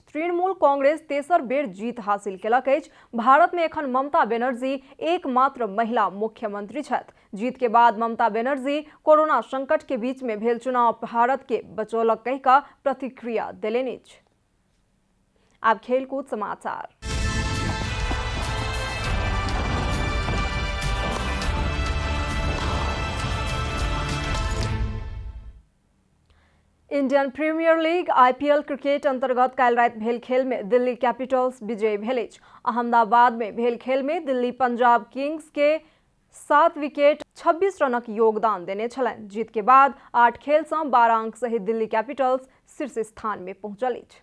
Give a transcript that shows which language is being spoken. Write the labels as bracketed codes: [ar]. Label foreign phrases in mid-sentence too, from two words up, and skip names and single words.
[mai] तृणमूल कांग्रेस तेसर बेर जीत हासिल केलक अछि। भारत में एखन ममता बनर्जी एकमात्र महिला मुख्यमंत्री छथि। जीत के बाद ममता बनर्जी कोरोना संकट के बीच में भेल चुनाव भारत के बचौलक कहि कऽ प्रतिक्रिया देलनि अछि। आब खेलकूद समाचार। इंडियन प्रीमियर लीग IPL क्रिकेट अंतर्गत काल्हि राति भेल खेल में दिल्ली कैपिटल्स विजयी भेल अछि। अहमदाबाद में भेल खेल में दिल्ली पंजाब किंग्स के 7 विकेट 26 रनक योगदान देने छलनि। जीत के बाद 8 खेल से 12 अंक सहित दिल्ली कैपिटल्स शीर्ष स्थान में पहुंचल अछि।